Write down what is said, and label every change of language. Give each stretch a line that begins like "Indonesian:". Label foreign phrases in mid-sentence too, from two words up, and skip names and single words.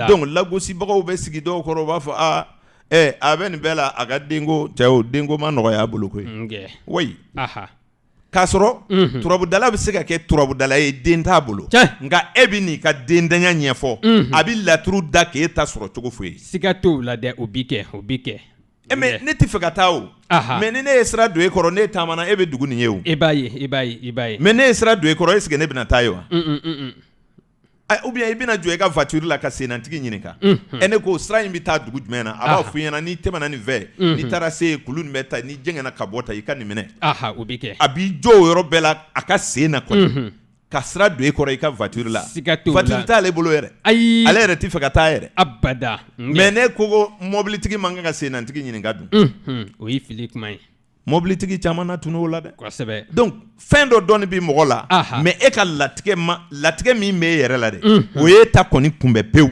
Bambara: donc lagosibagaw bɛ sigi dɔw kɔrɔ u b'a fɔ a bɛ nin bɛɛ la a ka denko cɛw denko ma nɔgɔya a bolo koyi oui k'a sɔrɔ turabudala bɛ se ka kɛ turabudala ye den t'a bolo nka e bɛ n'i ka dendanya ɲɛfɔ a bɛ laturu da k'e ta sɔrɔ cogo foyi siga t'o la dɛ o bi kɛ mais ne tɛ fɛ ka taa o mais ni ne ye sira don e kɔrɔ ne taamana e bɛ dugu nin ye o i b'a ye mais ne ye sira don e kɔrɔ
French: est ce que
Bambara: ne bɛna taa ye wa
French: ou bien
Bambara: i bɛna jɔ i ka voiture la ka sennantigi ɲininka ne ko sira in bɛ taa dugu jumɛn na a b'a fɔ i ɲɛna n'i tɛmɛna nin fɛ n'i taara se kulu nin bɛ ta n'i jɛngɛna ka bɔ ta i ka nin minɛ o bi kɛ a b'i jɔ o yɔrɔ bɛɛ la a ka sen na kɔni ka sira don e kɔrɔ i ka voiture la voiture t'ale bolo yɛrɛ ale yɛrɛ tɛ fɛ ka taa yɛrɛ abada mais ne ko mɔbilitigi man kan ka sennantigi ɲininka dun o ye fili kuma ye mɔbilitigi caman na tunu o la dɛ kosɛbɛ donc fɛn dɔ dɔɔni bɛ mɔgɔ la mais e ka latigɛ min bɛ e yɛrɛ la dɛ o ye ta kɔni kunbɛ pewu